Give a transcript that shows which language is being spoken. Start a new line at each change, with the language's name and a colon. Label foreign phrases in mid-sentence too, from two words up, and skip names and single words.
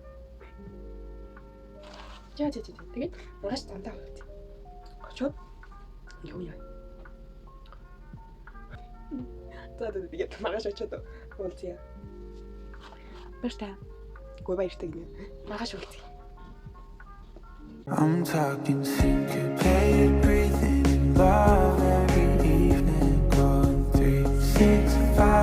Mongolian: Тэгээд маш дандаа явчих. Очоод юу яа. Тэгээд тэгээд маргааш очоод уулзъя. Баярлалаа. Гой баяртай гинэ. Маргааш уулзъя.
English: I'm talking syncopated breathing in love every evening, going 3, 6, 5